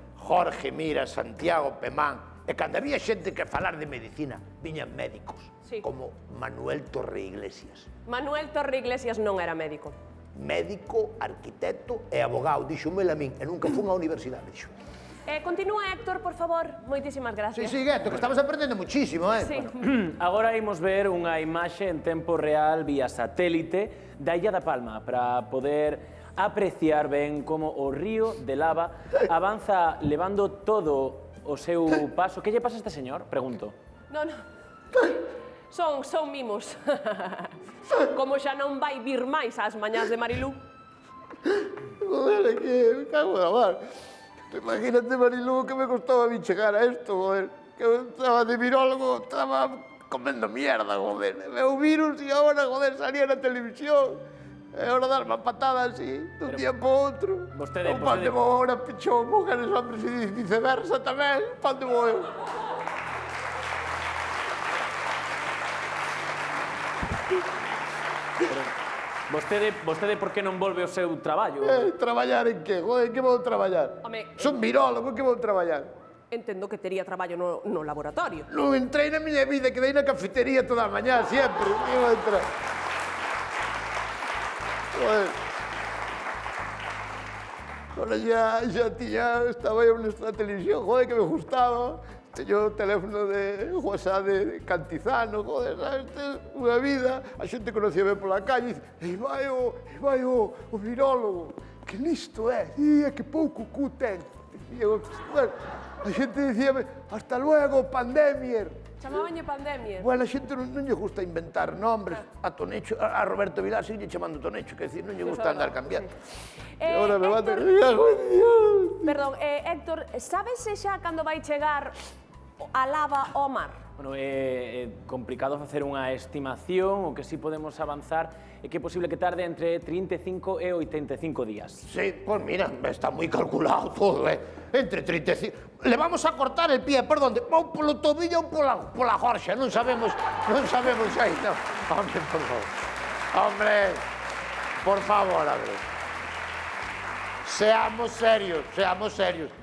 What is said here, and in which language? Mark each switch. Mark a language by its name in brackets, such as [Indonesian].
[Galician] Jorge Mira, Santiago Pemán. E cando había xente que falar de medicina, viñan médicos, Sí. como Manuel Torre Iglesias. Manuel Torre Iglesias non era médico. Médico, arquitecto e abogado, díxomelo a min, e nunca fun á universidade, dixo. Continúa, Héctor, por favor. Moitísimas gracias. Sí, Gueto, que estamos aprendendo muchísimo, Sí. Agora imos ver unha imaxe en tempo real vía satélite da Illa da Palma para poder apreciar ben como o río de lava avanza levando todo o seu paso. Que lle pasa a este señor? Pregunto. Non. Son mimos. Como xa non vai vir máis ás mañás de Marilú. Joder, que me cago na mar. Imagínate, Marilú, que me costaba a mí chegar a esto, joder. Que eu estaba de virólogo, estaba comendo mierda, joder. Veo virus e agora, joder, salía na televisión. É hora de dar unha patada así, dun día para outro. Onde vou agora, pichón, mujeres, hombres e viceversa tamén. Onde vou eu? Vostede por que non volve ao seu traballo? Traballar en que? Joder, que vou traballar? Home, Son virólogo, que vou traballar? entendo que tería traballo no laboratorio. Non entrei na miña vida, quedei na cafetería toda a mañá, sempre. Iba a entrar. Joder. Ahora ya tiña, estaba eu nesta televisión, joder, que me gustaba. Teño o teléfono de WhatsApp de Cantizano, joder, sabes, unha vida. A xente conocíame pola calle e dice, vai o virólogo, que listo é, e que pouco cu ten. E eu, bueno, a xente dicíame, hasta luego, pandemier. Chamabanlle pandemia. Bueno, a xente non lle gusta inventar nombres. A Tonecho, a Roberto Vilar sigue chamando Tonecho, que decir, non lle gusta andar cambiando. E agora me bate... Perdón, Héctor, sabes se xa cando vai chegar a lava ao mar? Bueno, é complicado facer unha estimación, o que sí podemos avanzar é que é posible que tarde entre 35 e 85 días. Sí, pues mira, está moi calculado todo, Entre 35... [Spanish] Le vamos a cortar el pie, por donde? [Galician] Ou polo tobillo ou pola jorxa, non sabemos aí, non. [Spanish] Hombre, por favor. Hombre, por favor, a ver. Seamos serios.